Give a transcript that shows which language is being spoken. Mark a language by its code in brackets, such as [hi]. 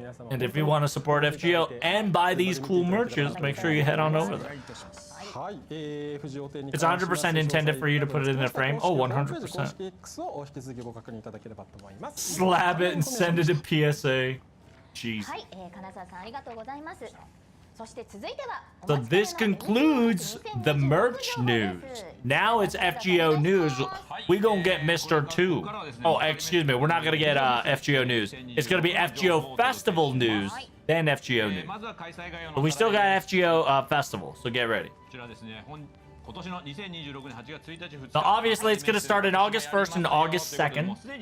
[en] And if you want to support FGO and buy these cool merches, make sure you head on over there. [ja] はい、 [en] It's 100% intended for you to put it in a frame. Oh, 100%. [ja] を引き続きご確認いただければと思います。 [en] Slab it and send it to PSA. Jeez. [ja] はい、金沢さんありがとうございます。そして続いては [en] So this concludes the merch news. Now it's FGO news. We gonna get Mr. 2. Oh, excuse me. We're not gonna get FGO news. It's gonna be FGO festival news, then FGO news. But we still got FGO festival, so get ready. So obviously it's going to start in August 1st and August 2nd.